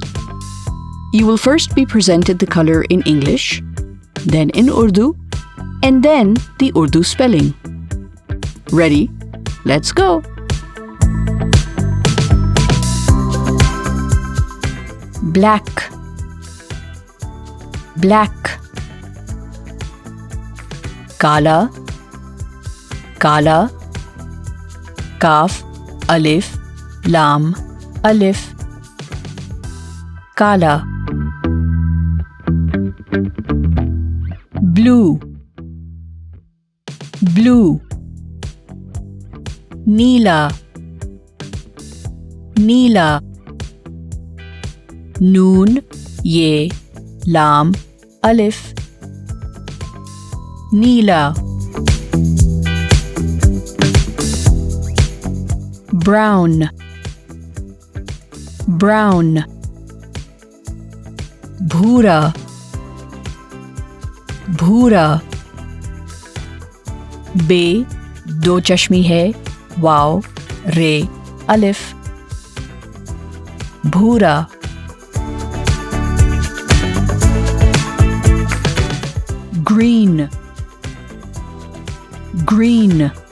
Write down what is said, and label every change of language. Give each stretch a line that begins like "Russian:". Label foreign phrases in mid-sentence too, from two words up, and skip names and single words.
English: You will first be presented the color in English, then in Urdu, and then the Urdu spelling. Ready? Let's go! Black, black.
Urdu: Kala, kala. Kaf, alif, lam, alif. Kala.
English: Blue, blue.
Urdu: Neela, neela. Noon, ye, lam, alif.
English: Neela. Brown, brown.
Urdu: Bhura, bhura. Be, دو چشمی ہے، واؤ، رے، الف. भूरा.
English: Green, green.